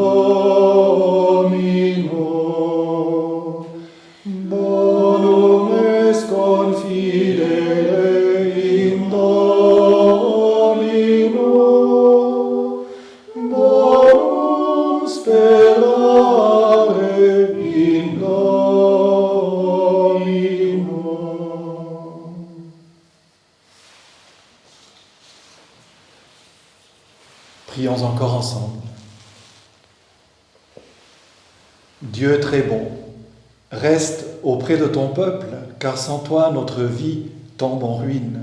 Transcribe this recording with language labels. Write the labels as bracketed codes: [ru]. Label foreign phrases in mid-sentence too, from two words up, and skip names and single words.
[la] Domino, bonum est confidere in Domino, bonum sperare in Domino. [fr] Prions encore ensemble. Dieu très bon, reste auprès de ton peuple, car sans toi notre vie tombe en ruine.